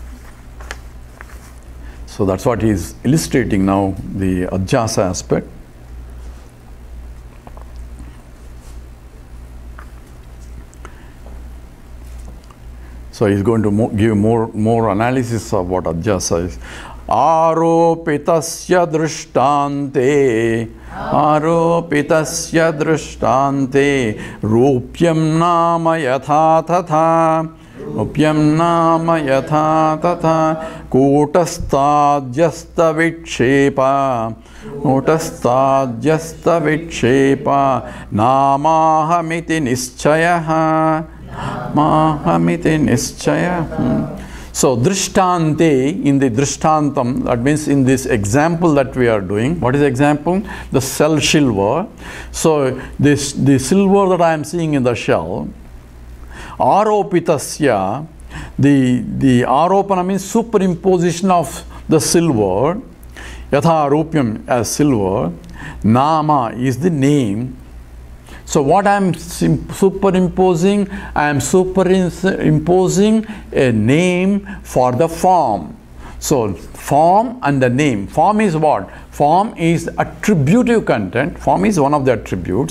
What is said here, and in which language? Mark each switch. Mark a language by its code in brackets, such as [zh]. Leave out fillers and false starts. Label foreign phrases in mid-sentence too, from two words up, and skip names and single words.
[en] So that's what he is illustrating now, the Adhyasa aspect. So he's going to give more analysis of what Adhyasa is. [sa] Aropitasya drishtante, aropitasya drishtante, rupyam nama yatha tatha, rupyam nama yatha tatha, kutasthadyasta vikshepa, kutasthadyasta vikshepa, namahamiti nischayaha, Mahamiti nischaya. [en] So drishtante, in the drishtantam, that means in this example that we are doing. What is the example? The shell silver. So the silver that I am seeing in the shell, aropitasya, the aropana means superimposition of the silver, [sa] yatha rupyam [en] as silver, nama is the name. So what I am superimposing, I am superimposing a name for the form. So form and the name. Form is what? Form is attributive content. Form is one of the attributes.